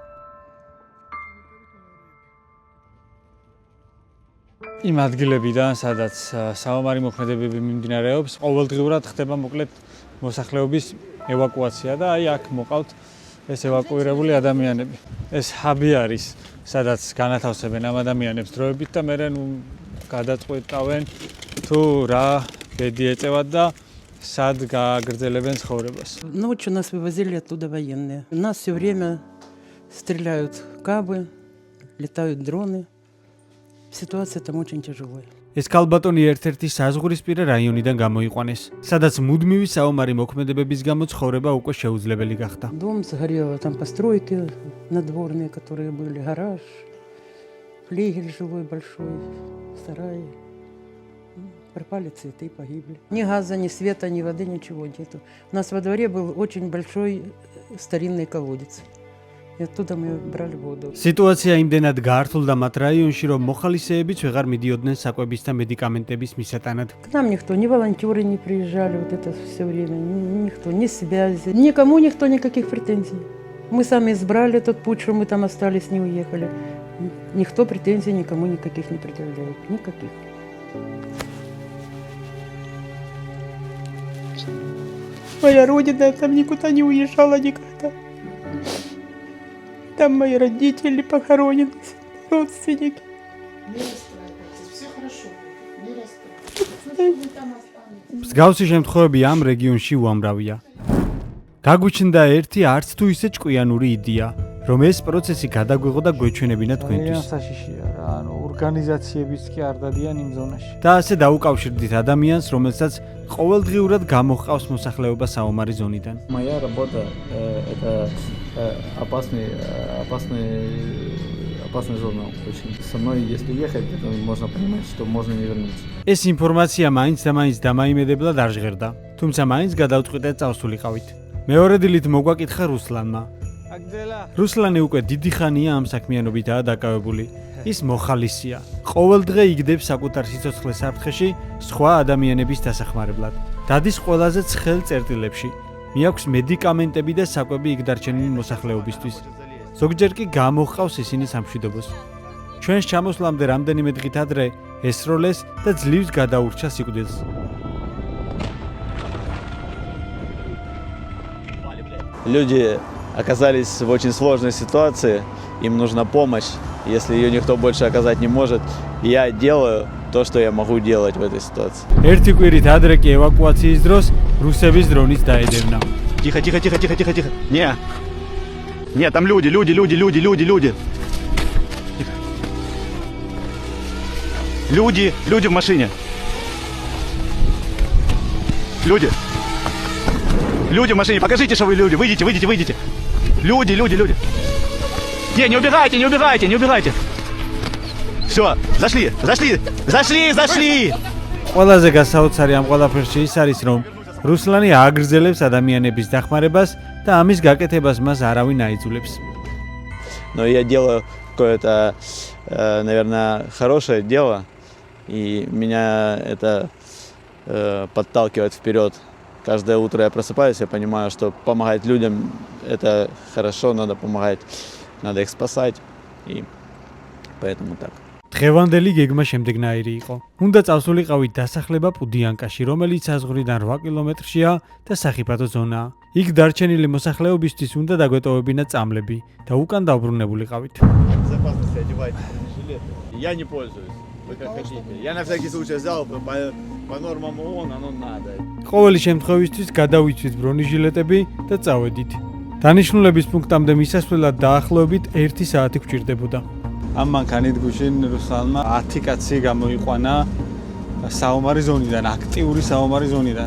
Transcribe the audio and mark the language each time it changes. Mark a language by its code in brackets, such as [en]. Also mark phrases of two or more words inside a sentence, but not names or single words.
[ka] იმ ადგილებიდან, სადაც საომარი მოქმედებები მიმდინარეობს, ყოველდღიურად ხდება მოკლედ მოსახლეობის ევაკუაცია და აი აქ მოყავთ ეს ევაკუირებული ადამიანები. ეს ჰაბი არის, სადაც განათავსებენ ამ ადამიანებს დროებით და მერე გადაწყვეტავენ თუ რა ბედი ეწევათ და сад გააგრძელებენ ცხოვრებას. [ru] Ночью нас вывозили оттуда военные. У нас все время стреляют кабы, летают дроны. Ситуация там очень тяжелая. [ka] ეს ქალბატონი ერთ-ერთი საზღვრისპირა რაიონიდან გამოიყვანეს, სადაც მუდმივი საომარი მოქმედებების გამო ცხოვრება უკვე შეუძლებელი გახდა. [ru] Дом сгорел, там постройки надворные, которые были, гараж, флигель жилой большой, сарай. Пропали цветы, погибли. Ни газа, ни света, ни воды, ничего нету. У нас во дворе был очень большой старинный колодец. И оттуда мы брали воду. [ka] სიტუაცია იმდენად გაართულდა მათ რაიონში, რომ მოხალისეებიც ვეღარ მიდიოდნენ საკვების და მედიკამენტების მისატანად. [ru] К нам никто, ни волонтеры не приезжали вот это все время, никто, ни связи. Никому никто никаких претензий. Мы сами избрали тот путь, что мы там остались, не уехали. Никто претензий никому никаких не предъявляет. Никаких. Моя родина, я там никуда не уезжала никогда. Там мои родители похоронены, родственники. Не расстраивайтесь, все хорошо, не расстраивайтесь. Мы там останемся. [ka] მსგავსი შემთხვევები ამ რეგიონში უამრავია. გაგვიჩნდა ერთი არც თუ ისე ჭკვიანური იდეა, რომ ეს პროცესი გადაგვეღო და გვეჩვენებინა თქვენთვის. საშიშია რა, ანუ ორგანიზაციებიც კი არ დადიან იმ ზონაში. და ასე დაუკავშირდით ადამიანს, რომელსაც ყოველდღიურად გამოჰყავს მოსახლეობა საომარი ზონიდან. [ru] Моя работа это опасная зона очень. Со мной если ехать, то можно понимать, что можно не вернуться. [ka] ეს ინფორმაცია მაინც და მაინც დამაიმედებლად არ ჟღერდა, თუმცა მაინც გადავწყვიტე წავსულიყავით. მეორე დილით მოგვაკითხა რუსლანმა. რუსლანი უკვე დიდი ხანია ამ საქმიანობითაა დაკავებული. ის მოხალისია. ყოველდღე იგდებს საკუთარ სიცოცხლეს საფრთხეში სხვა ადამიანების დასახმარებლად. დადის ყველაზე ცხელ წერტილებში. მიაქვს მედიკამენტები და საკვები იქ დარჩენილი მოსახლეობისთვის. ზოგჯერ კი გამოჰყავს ისინი სამშვიდობოს. ჩვენს ჩამოსვლამდე რამდენიმე დღით ადრე ესროლეს და ძლივს გადაურჩა სიკვდილს. [ru] Люди оказались в очень сложной ситуации, им нужна помощь. Если ее никто больше оказать не может, я делаю то, что я могу делать в этой ситуации. [ka] ერთი კვირით ადრე კი ევაკუაციის დროს რუსების დრონით დაედევნა. [ru] Тихо, тихо, тихо, тихо, тихо, тихо. Не. Нет, там люди. Люди в машине. Люди в машине. Покажите, что вы люди. Выйдите. Люди. Не убегайте. Все, зашли. [ka] ყველაზე გასაოცარი ამ ყველაფერში ის არის, რომ რუსლანი აგრძელებს ადამიანების დახმარებას და ამის გაკეთებას მას არავინ აიძულებს. [ru] Но я делаю какое-то, наверное, хорошее дело, и меня это подталкивает вперед. Каждое утро я просыпаюсь, я понимаю, что помогать людям это хорошо, надо помогать, надо их спасать, и поэтому так. [ka] დღევანდელი გეგმა შემდეგნაირი იყო. უნდა წავსულიყავით დასახლება პუდიანკაში, რომელიც საზღვრიდან 8 კილომეტრშია და სახიფათო ზონაა. იქ დარჩენილი მოსახლეობისთვის უნდა დაგვეტოვებინა წამლები და უკან დავბრუნებულიყავით. [ru] Безопасности одевайте бронежилеты. Я не пользуюсь. Вы как хотите. Я на всякий случай взял по нормам ООН, оно надо. [ka] ყოველი შემთხვევისთვის გადავიცვით ბრონეჟილეტები და წავედით. დანიშნულების პუნქტამდე მისასვლელად დაახლოებით 1 საათი გვჭირდებოდა. ამ მანქანით გუშინ რუსლანმა 10 კაცი გამოიყვანა საომარი ზონიდან, აქტიური საომარი ზონიდან.